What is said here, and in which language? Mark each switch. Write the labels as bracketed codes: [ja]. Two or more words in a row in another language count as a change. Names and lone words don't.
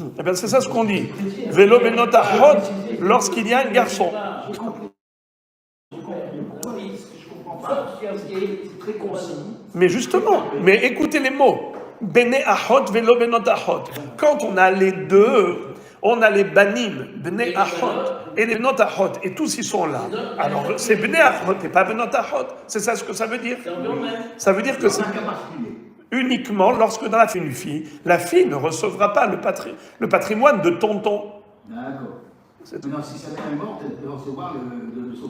[fr] Eh bien, c'est ça ce qu'on dit. [he] ולא בנות אחות, [fr] lorsqu'il y a un garçon. J'ai compris. Pourquoi je comprends pas? C'est très concis. Mais justement, mais écoutez les mots. [he] בני אחות, ולא בנות אחות. [fr] Quand on a les deux, on a les banim, [he] בני אחות, [fr] et les [he] בנות אחות, [fr] et tous ils sont là. Alors c'est [he] בני אחות [fr] et pas [he] בנות אחות. [fr] C'est ça ce que ça veut dire. Ça veut dire que c'est uniquement lorsque dans une fille, la fille ne recevra pas le patrimoine de tonton. D'accord. Non, si sa mère est morte, elle peut recevoir le son.